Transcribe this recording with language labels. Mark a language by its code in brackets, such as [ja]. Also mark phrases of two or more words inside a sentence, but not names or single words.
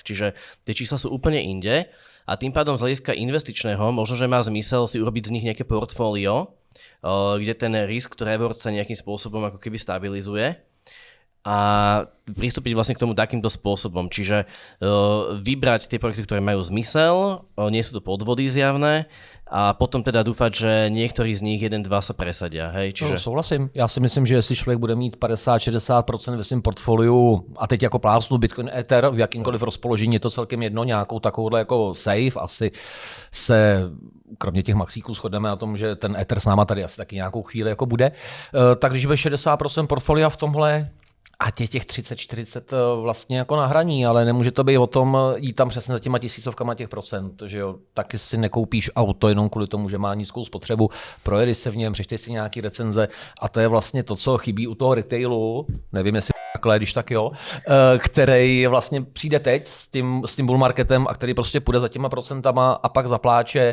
[sk] Čiže tie čísla sú úplne inde a tým pádom z hľadiska investičného možno, že má zmysel si urobiť z nich nejaké portfólio, kde ten [en] risk to reward [sk] sa nejakým spôsobom ako keby stabilizuje a pristúpiť vlastne k tomu takýmto spôsobom. Čiže vybrať tie projekty, ktoré majú zmysel, nie sú to podvody zjavné, a potom teda dúfať, že niektorí z nich 1-2 sa presadia. Hej? Čiže... [cs] No, souhlasím. Já si myslím, že jestli člověk bude mít 50-60% ve svém portfoliu a teď jako plásnu Bitcoin Ether v jakýmkoliv rozpoložení, je to celkem jedno, nějakou takovouhle jako safe, asi se kromě těch maxíků shodneme na tom, že ten Ether s náma tady asi taky nějakou chvíli jako bude. Tak když bude 60% portfolia v tomhle, a těch 30-40 vlastně jako na hraní, ale nemůže to být o tom jít tam přesně za těma tisícovkama těch procent, že jo, taky si nekoupíš auto jenom kvůli tomu, že má nízkou spotřebu, projedeš se v něm, přečteš si nějaký recenze a to je vlastně to, co chybí u toho retailu, nevím, jestli takhle, když tak jo, který vlastně přijde teď s tím [en] bull marketem [cs] a který prostě půjde za těma procentama a pak zapláče.